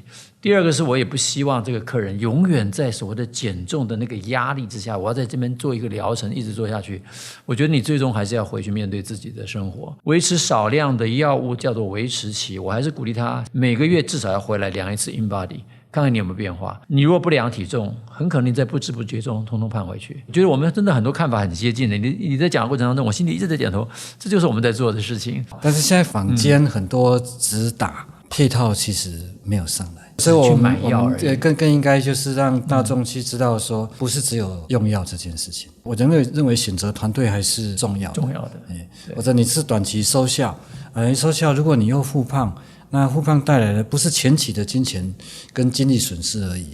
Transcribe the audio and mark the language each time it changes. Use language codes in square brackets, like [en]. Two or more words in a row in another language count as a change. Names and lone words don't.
[zh] 第二個是我也不希望這個客人永遠在所謂的減重的那個壓力之下，我要在這邊做一個療程一直做下去。我覺得你最終還是要回去面對自己的生活，維持少量的藥物叫做維持期。我還是鼓勵他每個月至少要回來量一次 InBody，看看你有沒有變化。你如果不量體重，很可能你在不知不覺中通通胖回去。我覺得我們真的很多看法很接近的。你在講的過程當中，我心裡一直在點頭，這就是我們在做的事情。但是现在坊間很多只打配套，其實沒有上來。所以我們更應該就是讓大眾去知道說，不是只有用藥這件事情。我認為選擇團隊還是重要的。或者你是短期收效，收效如果你又復胖，那復胖帶來的不是前期的金錢跟精力損失而已。